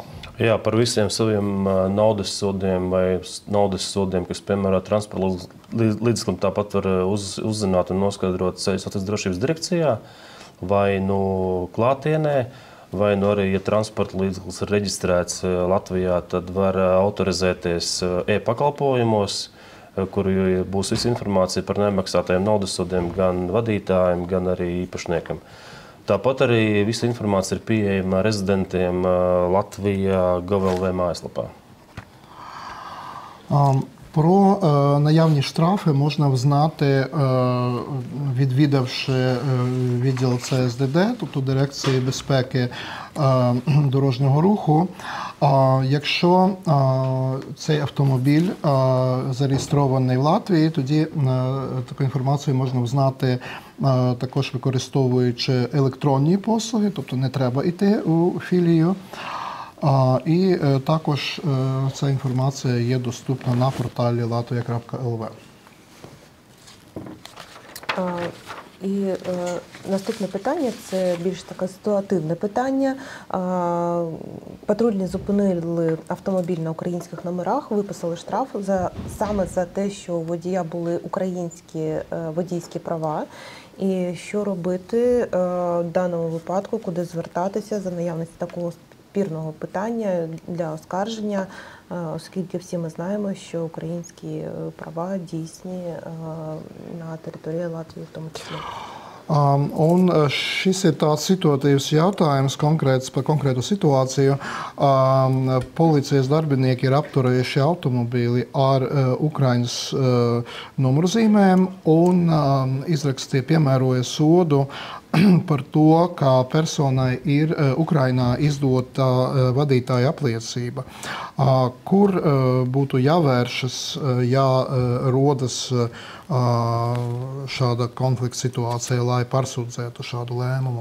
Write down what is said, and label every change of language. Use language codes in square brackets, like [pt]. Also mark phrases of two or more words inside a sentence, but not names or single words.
[lv] Jā, par visiem saviem naudas sodiem vai naudas sodiem, kas piemēro transporta līdzeklim, tāpat var uzzināt un noskaidrot Ceļu satiksmes drošības direkcijā vai klātienē, vai arī, ja transporta līdzeklis ir reģistrēts Latvijā, tad var autorizēties e-pakalpojumos, kur būs visa informācija par nemaksātajiem naudas sodiem gan vadītājiem, gan arī īpašniekam. Tāpat arī visa informācija ir pieejama rezidentiem Latvijā GovLV mājaslapā. [uk] Про наявні штрафи можна взнати, відвідавши відділ ЦСДД, тобто Дирекції безпеки дорожнього руху. Якщо цей автомобіль зареєстрований в Латвії, тоді таку інформацію можна взнати також використовуючи електронні послуги, тобто не треба йти у філію. І також ця інформація є доступна на порталі latvia.lv. І наступне питання – це більш таке ситуативне питання. Патрульні зупинили автомобіль на українських номерах, виписали штраф саме за те, що у водія були українські водійські права. І що робити в даному випадку, куди звертатися за наявності такого спірного питання для оскарження, оскільки всі ми знаємо, що українські права дійсні на території Латвії в тому числі. [lv] Un šis ir tāds situatīvs jautājums par konkrētu situāciju. Policijas darbinieki ir apturējuši automobīli ar Ukraiņas numurzīmēm un izrakstīja piemēroja sodu par to, ka personai ir Ukrainā izdota vadītāja apliecība, kur būtu jāvēršas, ja rodas šāda konflikta situācija, lai pārsūdzētu šādu lēmumu.